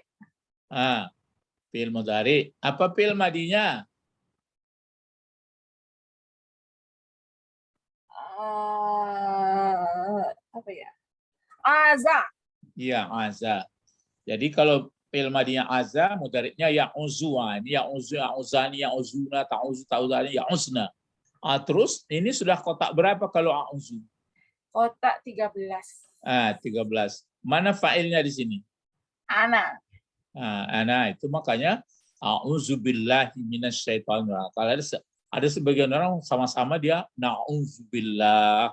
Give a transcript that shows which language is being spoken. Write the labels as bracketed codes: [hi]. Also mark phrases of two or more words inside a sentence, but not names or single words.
[ar] فعل مضارع. [id] Apa fi'il madinya? Apa ya? Aza. Iya, aza. Jadi kalau fi'il madinya aza, mudhari'nya ya'uzu. [ar] Ini يعوذ، يعوذان، يعوذون، تعوذ، تعوذان، يعذن. [id] Terus ini sudah kotak berapa kalau a'uzu? Kotak 13. 13. Mana fa'ilnya di sini? Ana. Ana itu makanya [ar] أعوذ بالله من الشيطان الرجيم. [id] Kalau ada sebagian orang sama-sama dia na'udzubillah.